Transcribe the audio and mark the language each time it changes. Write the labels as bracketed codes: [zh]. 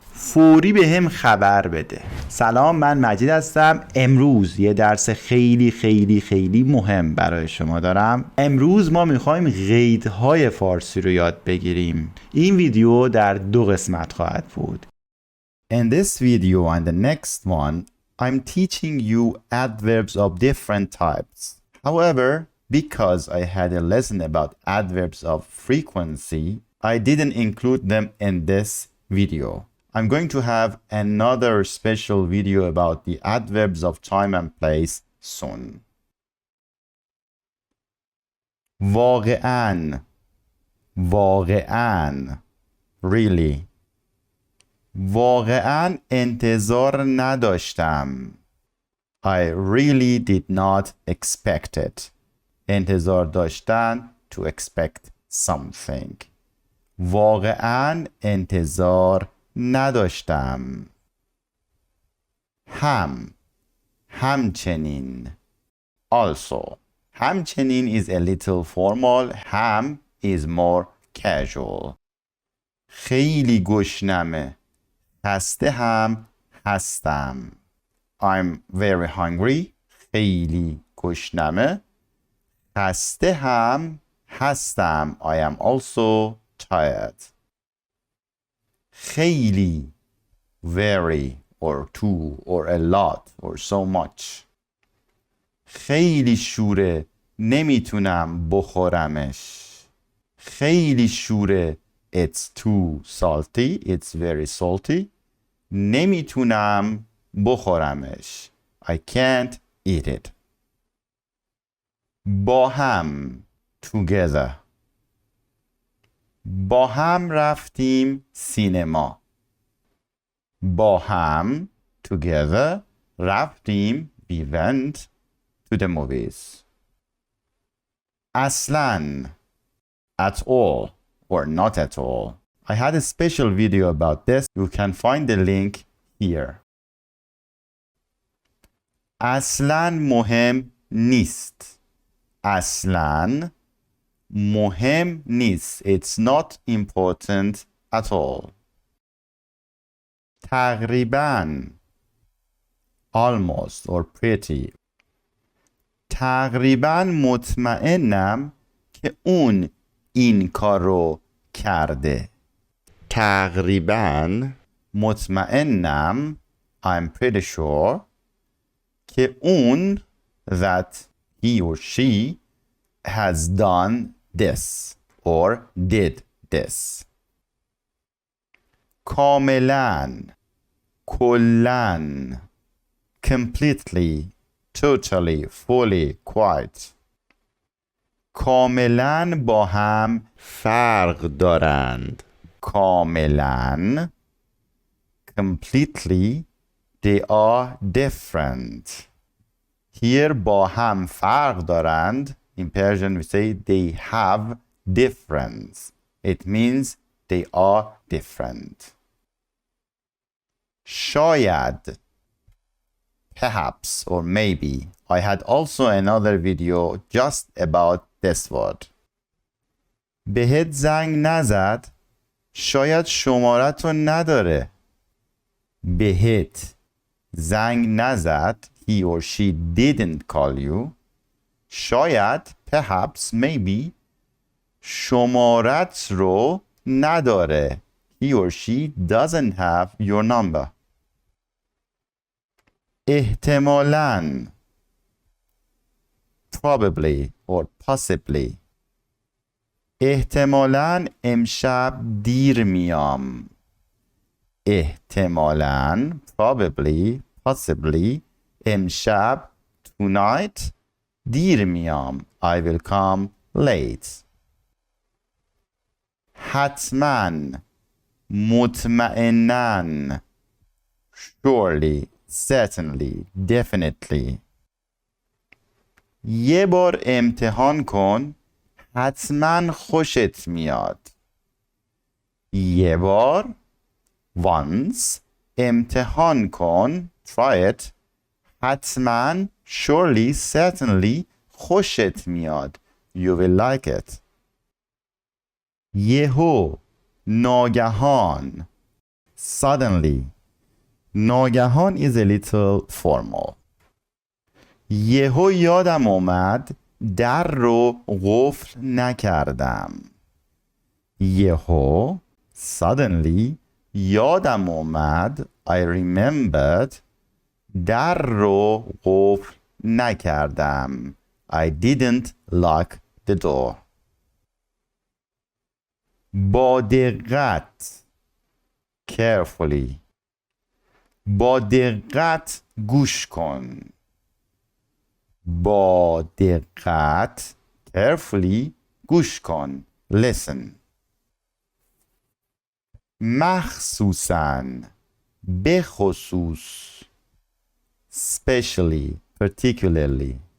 [fa] فوری به هم خبر بده. سلام، من مجید هستم. امروز یه درس خیلی خیلی خیلی مهم برای شما دارم. امروز ما میخوایم قیدهای فارسی رو یاد بگیریم. این ویدیو در 2 قسمت خواهد بود. [en] In this video and the next one, I'm teaching you adverbs of different types. However, because I had a lesson about adverbs of frequency, I didn't include them in this video. I'm going to have another special video about the adverbs of time and place soon. [fa] واقعاً واقعاً really. واقعاً انتظار نداشتم. [en] I really did not expect it. [fa] انتظار داشتن, [en] to expect something. [fa] واقعاً انتظار نداشتم. همچنین. Also. [en] همچنین is a little formal. هم is more casual. [fa] خیلی گشنمه. خسته هم هستم. [en] I'm very hungry. [fa] خیلی گشنمه. خسته هم هستم. [en] I am also tired. خیلی, very or too or a lot or so much. [fa] خیلی شوره, نمیتونم بخورمش. خیلی شوره, [en] it's too salty, it's very salty. [fa] نمیتونم بخورمش. [en] I can't eat it. [fa] با هم, together. با هم رفتیم سینما. با هم, [en] together, رفتیم, we went to the movies. اصلاً, at all or not at all. I had a special video about this. You can find the link here. [fa] اصلاً مهم نیست. اصلاً مهم نیست. [en] It's not important at all. تقریباً, almost or pretty. [fa] تقریباً مطمئنم که اون این کارو کرده. تقریباً مطمئنم, [en] I'm pretty sure, [fa] که اون, [en] that he or she has done this or did this. کاملاً, کلاً, completely, totally, fully, quite. [fa] کاملاً با هم فرق دارند. [en] کاملاً, completely, they are different. [fa] Here با هم فرق دارند. [en] In Persian we say they have difference. It means they are different. شاید, perhaps or maybe. I had also another video just about this word. [fa] بهت زنگ نزد. شاید شمارت رو نداره. بهت زنگ نزد. [en] He or she didn't call you. [fa] شاید, [en] perhaps, maybe, [fa] شمارت رو نداره. [en] He or she doesn't have your number. احتمالاً, probably or possibly. [fa] احتمالاً امشب دیر میام. احتمالاً, [en] probably, possibly, [fa] امشب, tonight, دیر میام. [en] I will come late. حتماً, مطمئناً, surely, certainly, definitely. [fa] یه بار امتحان کن, حتماً خوشت میاد. یه بار, once, امتحان کن, [en] try it, [fa] حتماً, [en] surely, certainly, [fa] خوشت میاد. [en] You will like it. [fa] یهو ناگهان suddenly. [en] ناگهان is a little formal. [fa] یهو یادم اومد در رو قفل نکردم. یهو suddenly یادم اومد [en] I remembered [fa] در رو قفل نکردم. [en] I didn't lock the door. [fa] با دقت carefully. با دقت گوش کن. با دقت carefully گوش کن. [en] Listen. [fa] مخصوصاً بخصوص [en] specially particularly.